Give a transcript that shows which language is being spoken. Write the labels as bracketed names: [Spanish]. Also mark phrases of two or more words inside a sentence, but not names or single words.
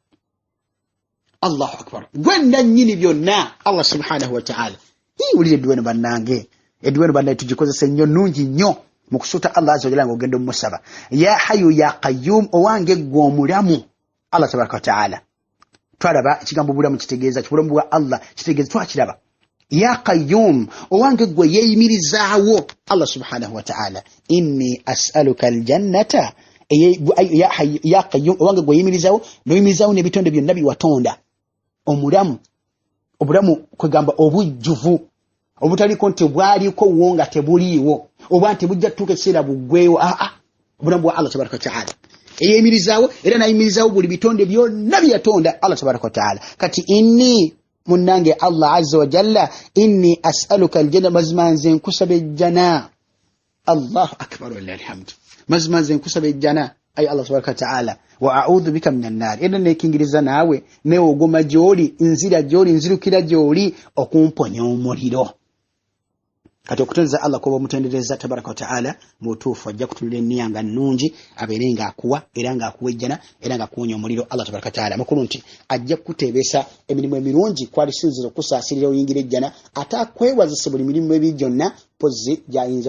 [Arabic] الله أكبر [Ganda] gwe nannyini byonna [Arabic] الله سبحانه وتعالى [Ganda] wulire edduweno bannange edduweno bannange tugikozesa nnyo nnungi nnyo mu kusuuta [Arabic] الله عز وجل [Ganda] ng'ogenda omusaba [Arabic] يا حي يا قيوم [Ganda] owange gwe omulamu [Arabic] الله تبارك وتعالى [Ganda] twalaba ekigambo bulamu kitegeeza kibulamu bwa Allah kitegeeza twakiraba [Arabic] يا قيوم [Ganda] owange gwe yeeyimirizaawo [Arabic] الله سبحانه وتعالى إني أسألك الجنة يا قيوم [Ganda] owange gwe yeeyimirizaawo noyimirizaawo n'ebitonde byonna biwatonda omulamu obulamu kwegamba obujjuvu obutaliko nti bwaliko wo nga tebuliiwo oba nti bujja tutuuka ekiseera buggweewo obulamu bwa [Arabic] الله تبارك وتعالى [Ganda] eyeeyimirizaawo era nayimirizaawo buli bitonde byonna byatonda Allah tabaraka wa ta'ala kati inni munange [Arabic] الله عز وجل إني أسألك الجنة [Ganda] mazmanze nkusaba ejjana [Arabic] الله أكبر والله الحمد [Ganda] mazmanze nkusaba ejjana ay [Arabic] الله تبارك وتعالى وأعوذ بك من النار [Ganda] era nekingiriza naawe ne ogoma gyoli nzira gyoli nzirukira gyoli okumponya omuliro kati okutendereza Allah kuba mutendereza tabaraka wa ta'ala mutuufu ajja kutulira enniyanga nnungi abeere nga akuwa era nga akuwa ejjana era nga akuwonya omuliro [Arabic] الله تبارك وتعالى [Ganda] mukulu nti ajja kukuteebesa emirimu emirungi kwalisinzira okusaasirira oyingira ejjana ate akwewazise buli mirimu ebi gyonna pozzi gyayinza